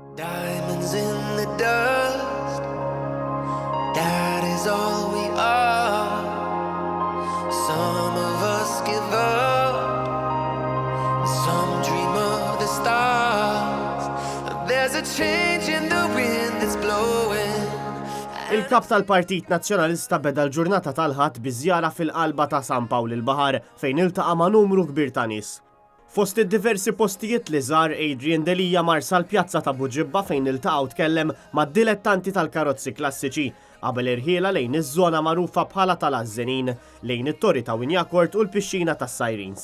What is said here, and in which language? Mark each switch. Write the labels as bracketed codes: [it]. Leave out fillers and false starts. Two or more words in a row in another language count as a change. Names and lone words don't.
[en] Diamonds in the dust, that is all we are. Some of us give up, some dream of the stars. There's a change in the wind that's blowing. [mt] Il-kap tal-Partit Nazzjonalista beda l-ġurnata tal-ħadd bi żjara fil-qalba ta' San Pawl il-Baħar fejn iltaqa' ma' numru kbir ta' nies. Fost id-diversi postijiet li żar Adrian Delija mar sal-pjazza ta' Buġibba fejn iltaqgħu tkellem mad-dilettanti tal-karozzi klassiċi qabel irħiela lejn iż-żona magħrufa bħala tal-Ażżenin lejn it-Torri ta' Winjacort u l-pixxina tas-Sirens.